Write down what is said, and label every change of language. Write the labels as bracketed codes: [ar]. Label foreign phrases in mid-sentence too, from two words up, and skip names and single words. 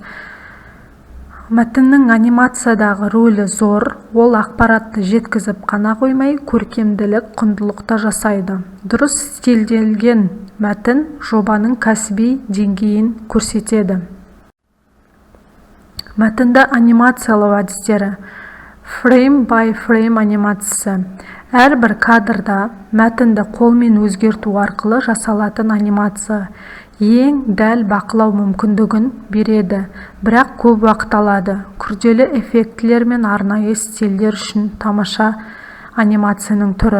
[kk] Мәтіннің анимациядағы рөлі зор, ол ақпаратты жеткізіп қана қоймай, көркемділік, құндылықты жасайды. Дұрыс стильделген мәтін жобаның кәсіби деңгейін көрсетеді. Мәтінді анимациялау әдістері. [en] Frame by frame анимациясы. [kk] Әрбір кадрда мәтінді қолмен өзгерту арқылы жасалатын анимация ең дәл бақылау мүмкіндігін береді, бірақ көп уақыт алады. Күрделі эффектілер мен арнайы стильдер үшін тамаша анимацияның түрі.